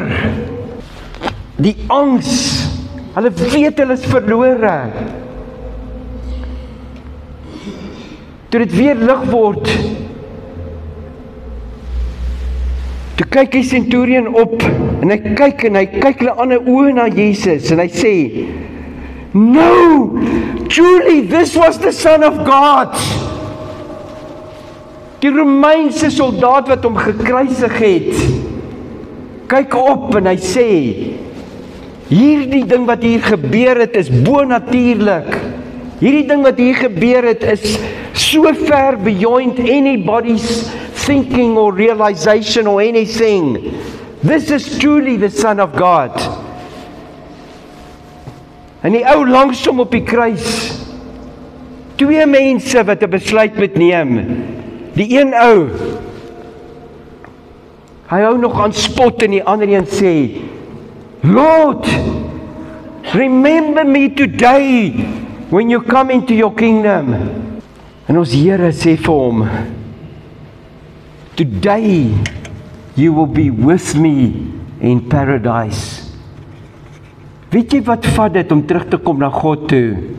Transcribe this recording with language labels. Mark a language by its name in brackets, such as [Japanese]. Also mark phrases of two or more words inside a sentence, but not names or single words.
[Afrikaans] Die angs, hulle weet hulle is verlore. Toe dit weer lig word, toe kyk die centurion op en hy kyk hulle aan die oë na Jesus en hy sê, [English] "No, truly this was the Son of God." [Afrikaans] Die Romeinse soldaat wat hom gekruisig het, kyk op en hy sê, hierdie ding wat hier gebeur het is bonatuurlik. Hierdie ding wat hier gebeur het is so ver [English] beyond anybody's thinking or realization or anything. This is truly the Son of God. [Afrikaans] En die ou langs hom op die kruis, 2 mense wat 'n besluit moet neem. Die een ou, hy hou nog aan spot en die ander een sê, [English] "Lord, remember me today when you come into your kingdom." [Afrikaans] En ons Here sê vir hom, [English] "Today you will be with me in paradise." [Afrikaans] Weet jy wat vat dit om terug te kom na God toe?